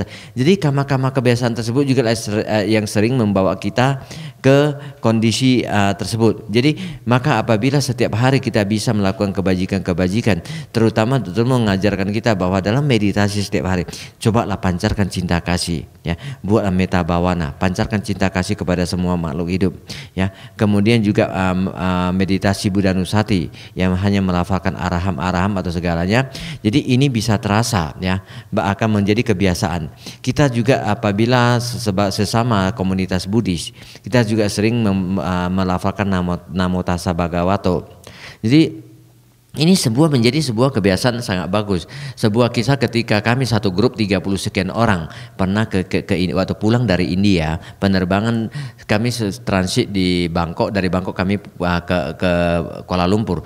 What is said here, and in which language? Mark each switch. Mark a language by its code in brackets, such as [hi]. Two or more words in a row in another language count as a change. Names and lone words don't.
[id] Jadi karma-karma kebiasaan tersebut juga yang sering membawa kita ke kondisi tersebut. Jadi maka apabila setiap hari kita bisa melakukan kebajikan-kebajikan, terutama betul mengajarkan kita bahwa dalam meditasi setiap hari, cobalah pancarkan cinta kasih, ya, buatlah [pi] metta bhavana, [id] pancarkan cinta kasih kepada semua makhluk hidup, ya. Kemudian juga meditasi buddhanusati yang hanya melafalkan araham atau segalanya. Jadi ini bisa terasa, ya, akan menjadi kebiasaan. Kita juga apabila sesama komunitas Buddhis, kita juga sering melafalkan [pi] namo tassa bhagavato. [id] Jadi Ini menjadi sebuah kebiasaan sangat bagus. Sebuah kisah ketika kami satu grup 30 sekian orang pernah waktu pulang dari India, penerbangan kami transit di Bangkok, dari Bangkok kami ke Kuala Lumpur.